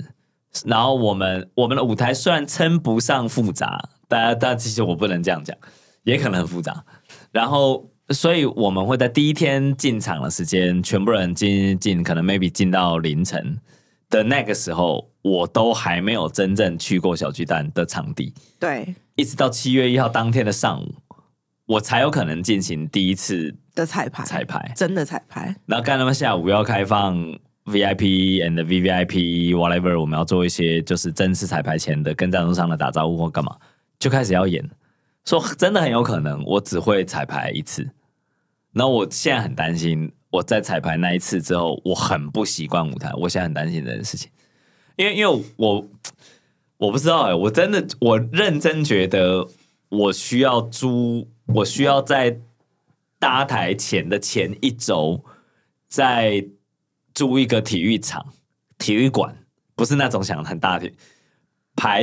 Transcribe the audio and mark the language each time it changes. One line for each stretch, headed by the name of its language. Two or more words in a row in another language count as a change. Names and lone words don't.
Chinese: 然後我們的舞台雖然稱不上複雜，但其實我不能這樣講，也可能很複雜。然後，所以我們會在第一天進場的時間，全部人進，可能 maybe 進到凌晨的那個時候，我都還沒有真正去過小巨蛋的場地。對，一直到7月1號當天的上午，我才有可能進行第一次的彩排，真的彩排。然後看他們下午要開放
English: VIP and VVIP whatever，
Chinese: 我們要做一些就是正式彩排前的跟贊助商的打招呼或幹嘛，就開始要演。說真的很有可能我只會彩排1次。然後我現在很擔心，我在彩排那一次之後，我很不習慣舞台。我現在很擔心這件事情，因為我不知道我認真覺得我需要在搭台前的前1周，再租一個體育場、體育館，不是那種想很大的排